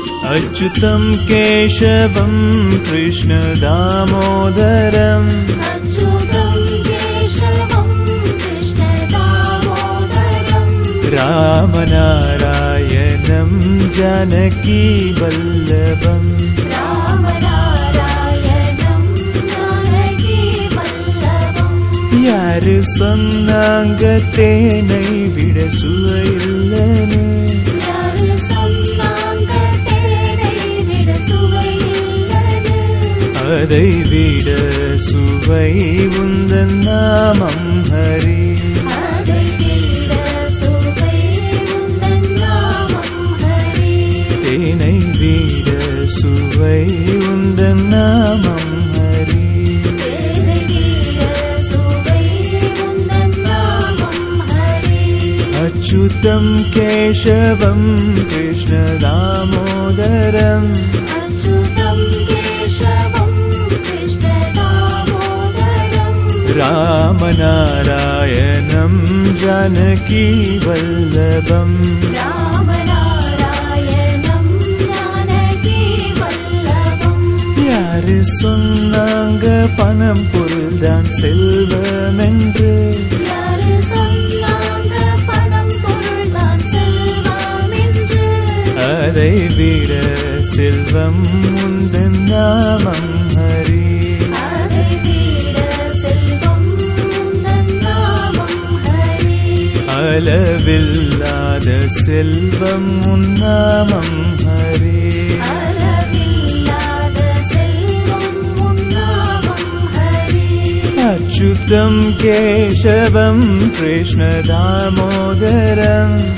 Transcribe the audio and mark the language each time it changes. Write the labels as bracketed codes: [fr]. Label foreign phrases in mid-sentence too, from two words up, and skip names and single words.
[sa] अच्युतं केशवं कृष्णदामोदरम् रामनारायणं जानकी वल्लभम् [ta] யாரு சொன்னாங்க தேனை விட சுவையில்லைன்னு அதை விட சுவை உந்தன் நாமம் ஹரி தேனை விட சுவை உந்தன் நாமம் ஹரி [sa] अच्युतं केशवं कृष्णदामोदरम् रामनारायणं जानकी वल्लभम् [ta] யாரு சொன்னாங்க பணம் பொருள்தான் செல்வம் என்று அதை விட செல்வம் உந்தன் நாமம் ஹரி அளவில்லாத செல்வம் உன் நாமம் ஹரி [sa] अच्युतं केशवं कृष्णदामोदरम्